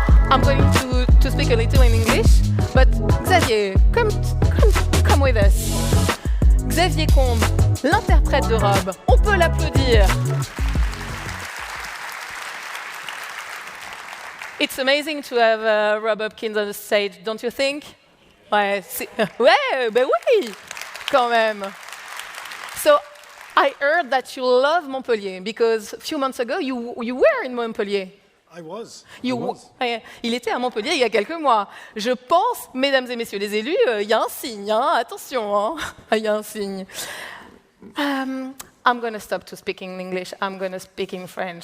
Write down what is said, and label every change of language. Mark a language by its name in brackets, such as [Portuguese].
[English] I'm going to speak a little in English, but Xavier, come with us. [French] Xavier Combes, l'interprète de Rob, on peut l'applaudir. [English] It's amazing to have Rob Hopkins on the stage, don't you think? [French] Ouais, ben oui, quand même. [English] So, I heard that you love Montpellier because a few months ago you were in Montpellier. I was. [French] Ouais, il était à Montpellier il y a quelques mois. Je pense, mesdames et messieurs les élus, il y a un signe, hein, attention, hein, il y a un signe. [English] I'm going to stop to speak in English. I'm going to speak in French.